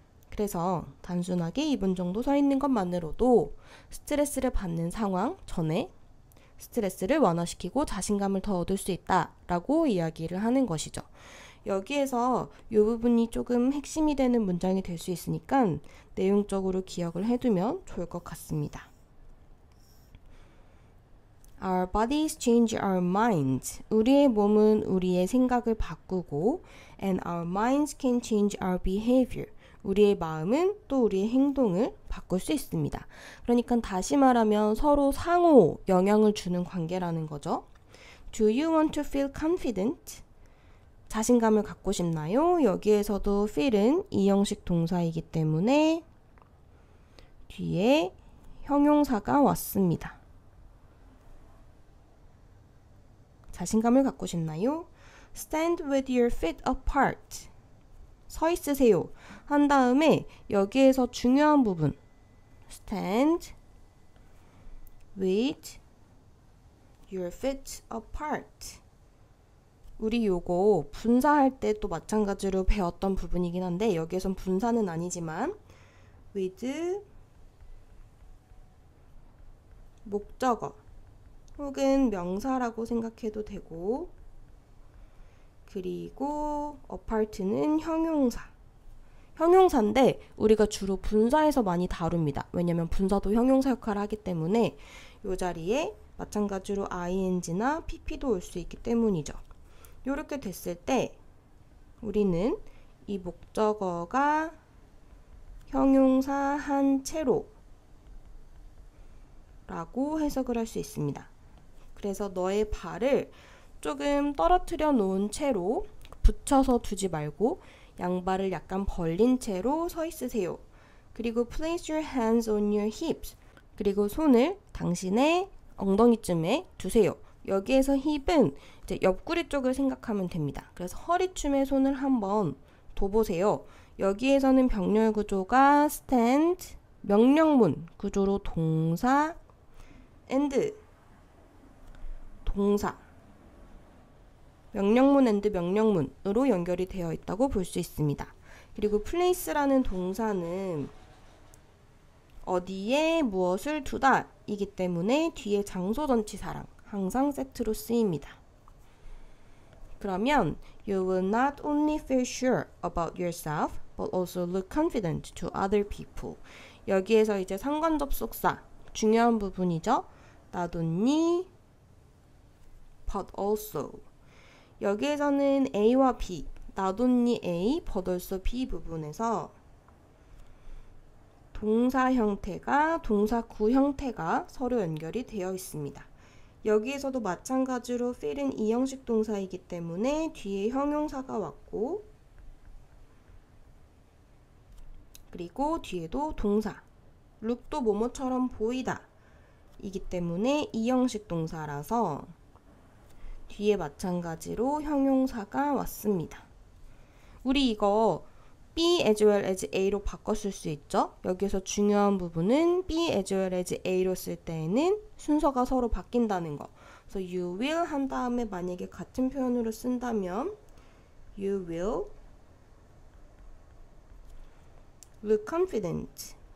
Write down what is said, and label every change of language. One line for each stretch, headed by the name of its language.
Korean: 그래서 단순하게 2분 정도 서 있는 것만으로도 스트레스를 받는 상황 전에 스트레스를 완화시키고 자신감을 더 얻을 수 있다라고 이야기를 하는 것이죠. 여기에서 이 부분이 조금 핵심이 되는 문장이 될 수 있으니까 내용적으로 기억을 해두면 좋을 것 같습니다.
English: Our bodies change our minds.
Korean: 우리의 몸은 우리의 생각을 바꾸고
English: and our minds can change our behavior.
Korean: 우리의 마음은 또 우리의 행동을 바꿀 수 있습니다. 그러니까 다시 말하면 서로 상호 영향을 주는 관계라는 거죠.
English: Do you want to feel confident?
Korean: 자신감을 갖고 싶나요? 여기에서도 feel은 이형식 동사이기 때문에 뒤에 형용사가 왔습니다. 자신감을 갖고 싶나요?
English: Stand with your feet apart.
Korean: 서 있으세요. 한 다음에 여기에서 중요한 부분.
English: Stand with your feet apart.
Korean: 우리 요거 분사할 때 또 마찬가지로 배웠던 부분이긴 한데 여기에선 분사는 아니지만 with 목적어 혹은 명사라고 생각해도 되고 그리고 apart는 형용사인데 우리가 주로 분사에서 많이 다룹니다. 왜냐면 분사도 형용사 역할을 하기 때문에 이 자리에 마찬가지로 ing나 pp도 올 수 있기 때문이죠. 이렇게 됐을 때 우리는 이 목적어가 형용사 한 채로 라고 해석을 할 수 있습니다. 그래서 너의 발을 조금 떨어뜨려 놓은 채로 붙여서 두지 말고 양발을 약간 벌린 채로 서 있으세요. 그리고
English: place your hands on your hips.
Korean: 그리고 손을 당신의 엉덩이쯤에 두세요. 여기에서 힙은 이제 옆구리 쪽을 생각하면 됩니다. 그래서 허리춤에 손을 한번 둬보세요. 여기에서는 병렬 구조가 stand, 명령문 구조로 동사, and, 동사, 명령문 and 명령문으로 연결이 되어 있다고 볼 수 있습니다. 그리고 place라는 동사는 어디에 무엇을 두다 이기 때문에 뒤에 장소 전치사랑 항상 세트로 쓰입니다. 그러면
English: You will not only feel sure about yourself, but also look confident to other people.
Korean: 여기에서 이제 상관접속사 중요한 부분이죠.
English: Not only, but also.
Korean: 여기에서는 A와 B, not only A, but also B 부분에서 동사 형태가 동사구 형태가 서로 연결이 되어 있습니다. 여기에서도 마찬가지로 feel은 이형식 동사이기 때문에 뒤에 형용사가 왔고 그리고 뒤에도 동사 look도 뭐뭐처럼 보이다 이기 때문에 이형식 동사라서 뒤에 마찬가지로 형용사가 왔습니다. 우리 이거 B as well as A로 바꿨을 수 있죠. 여기서 중요한 부분은 B as well as A로 쓸 때에는 순서가 서로 바뀐다는 거. 그래서 you will 한 다음에 만약에 같은 표현으로 쓴다면
English: you will look confident